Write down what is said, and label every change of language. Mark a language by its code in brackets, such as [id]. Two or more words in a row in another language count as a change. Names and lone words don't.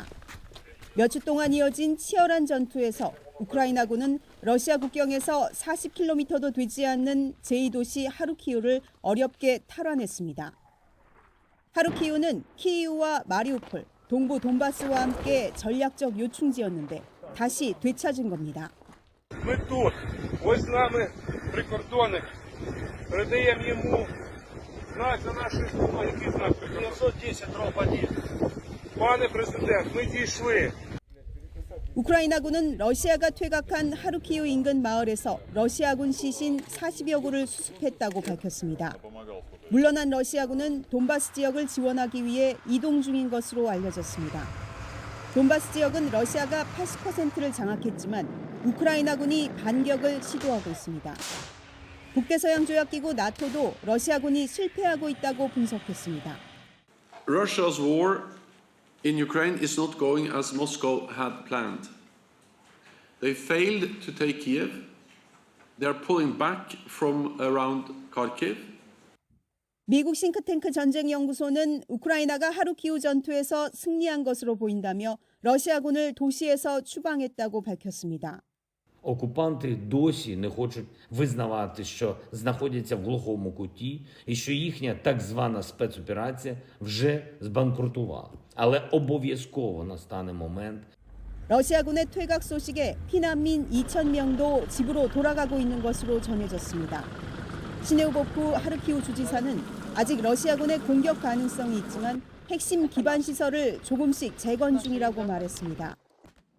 [ko] 몇 주 동안 이어진 치열한 전투에서 우크라이나군은 러시아 국경에서 40km도 되지 않는 제2도시 하르키우를 어렵게 탈환했습니다. 하르키우는 키이우와 마리우폴, 동부 돈바스와 함께 전략적 요충지였는데 다시 되찾은 겁니다. [uk] Ми тут. Ось з нами прикордонник. Передаємо йому знак за нашою спиною. Який знак? 910 дроб 1. Пане президент, ми дійшли. [ko] 우크라이나군은 러시아가 퇴각한 하르키우 인근 마을에서 러시아군 시신 40여 구를 수습했다고 밝혔습니다. 물러난 러시아군은 돈바스 지역을 지원하기 위해 이동 중인 것으로 알려졌습니다. 돈바스 지역은 러시아가 80%를 장악했지만 우크라이나군이 반격을 시도하고 있습니다. 북대서양 조약기구 나토도 러시아군이 실패하고 있다고 분석했습니다. [en] Russia's war in Ukraine is not going as Moscow had planned. They failed to take Kiev. They are pulling back from around Kharkiv. [ko] 미국 싱크탱크 전쟁연구소는 우크라이나가 하르키우 전투에서 승리한 것으로 보인다며 러시아군을 도시에서 추방했다고 밝혔습니다. [uk] Окупанти досі не хочуть визнавати, що знаходяться в глухому куті і що їхня так звана спецоперація вже збанкрутувала. Але обов'язково настане момент. [ko] 러시아군의 퇴각 소식에 피난민 2천 명도 집으로 돌아가고 있는 것으로 전해졌습니다. 시네우보프 하르키우 주지사는 아직 러시아군의 공격 가능성이 있지만 핵심 기반 시설을 조금씩 재건 중이라고 말했습니다.